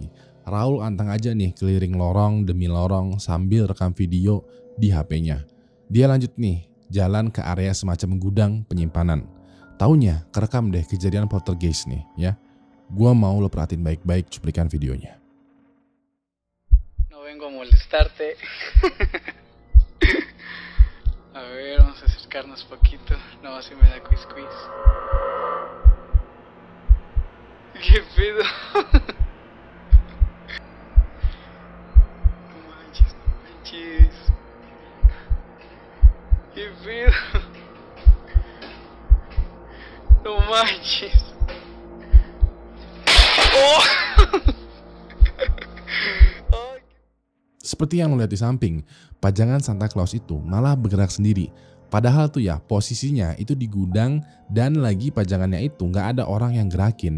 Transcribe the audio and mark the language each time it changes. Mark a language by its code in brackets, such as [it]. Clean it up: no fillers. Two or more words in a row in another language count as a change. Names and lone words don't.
[id] Raul anteng aja nih keliling lorong demi lorong sambil rekam video di HP-nya. Dia lanjut nih jalan ke area semacam gudang penyimpanan. Taunya kerekam deh kejadian poltergeist nih ya. Gua mau lo perhatiin baik-baik cuplikan videonya. [es] No vengo a molestarte. A ver, vamos a acercarnos poquito. No, si me da quiz. ¿Qué pedo? ¿Qué pedo? No manches. Oh. [id] Seperti yang lo lihat di samping, pajangan Santa Claus itu malah bergerak sendiri. Padahal tuh ya posisinya itu di gudang dan lagi pajangannya itu nggak ada orang yang gerakin.